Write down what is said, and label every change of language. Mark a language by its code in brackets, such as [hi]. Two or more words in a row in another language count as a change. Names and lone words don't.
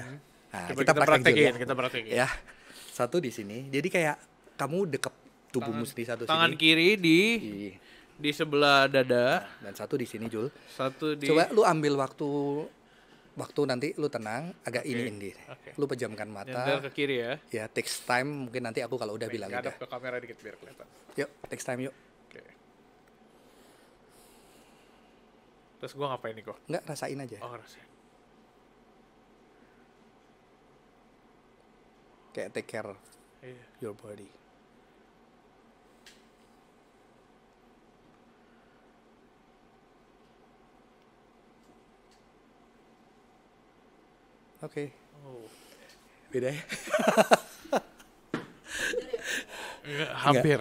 [id] Nah, kita praktekin. Ya. Satu di sini. Jadi kayak kamu dekat tubuhmu di satu tangan sini. Kiri di sebelah dada. Dan satu di sini, Jul. Satu di. Coba lu ambil waktu nanti lu tenang, agak ini. Lu pejamkan mata. Nyender ke kiri ya. Ya, [en] takes time. [id] Mungkin nanti aku kalau udah bilang udah. Hadap ke kamera dikit biar kelihatan. Yuk, [en] takes time yuk. [id] Oke. Terus gua ngapain nih kok? Enggak, rasain aja. Oh, rasain. Kayak [en] take care your body. [id] Oke. Beda ya? Hampir.